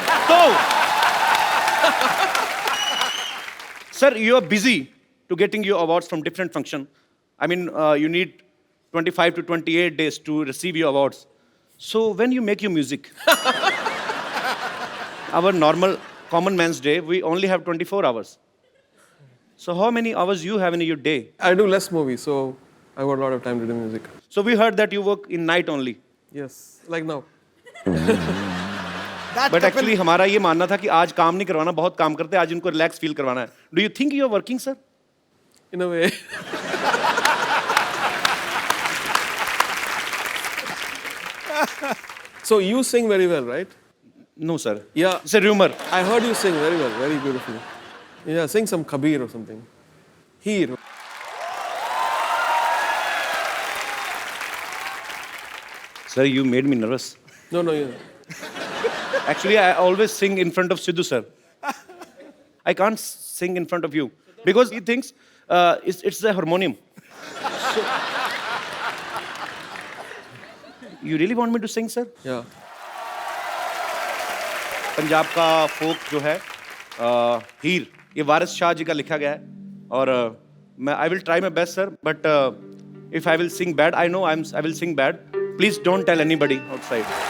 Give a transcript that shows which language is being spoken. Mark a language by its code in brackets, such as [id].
[en] तो sir, you are busy to getting your awards from different function. I mean you need 25 to 28 days to receive your awards. So when you make your music, our normal common man's day, we only have 24 hours. So how many hours you have in your day? I do less movies, so I got a lot of time to do music. So we heard that you work in night only. Yes, like now. But actually [hi] हमारा ये मानना था कि आज काम नहीं करवाना, बहुत काम करते हैं, आज इनको रिलैक्स फील करवाना है. [en] Do you think you are working, sir? In a way. So you sing very well, right? No, sir. Yeah. It's a rumor. I heard you sing very well, very beautifully. Yeah, sing some Kabir or something. Heer. Sir, you made me nervous. No, yeah. Actually, I always sing in front of Sidhu, sir. I can't sing in front of you because he thinks it's the harmonium. So, you really want me to sing, sir? Yeah. [hi] Punjab का फोक जो है हीर, ये वारिस शाह जी का लिखा गया है और मैं [en] I will try my best sir, but if I will sing bad, I know I will sing bad. Please don't tell anybody outside.